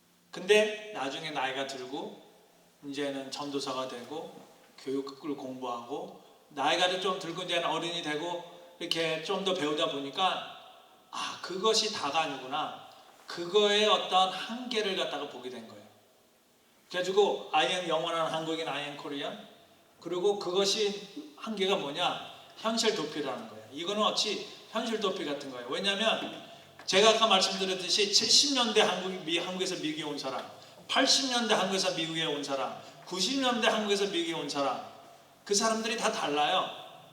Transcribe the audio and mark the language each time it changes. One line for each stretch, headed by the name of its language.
Korean: 근데 나중에 나이가 들고 이제는 전도사가 되고 교육을 공부하고 나이가 좀 들고 이제 어른이 되고 이렇게 좀 더 배우다 보니까 그것이 다가 아니구나. 그거의 어떤 한계를 갖다가 보게 된 거예요.
English: 그래가지고 I am 영원한 한국인, I am Korean.
Korean: 그리고 그것이 한계가 뭐냐? 현실 도피라는 거예요. 이거는 어찌 현실 도피 같은 거예요. 왜냐하면 제가 아까 말씀드렸듯이 70년대 한국에서 미국에 온 사람, 80년대 한국에서 미국에 온 사람, 90년대 한국에서 미국에 온 사람, 그 사람들이 다 달라요.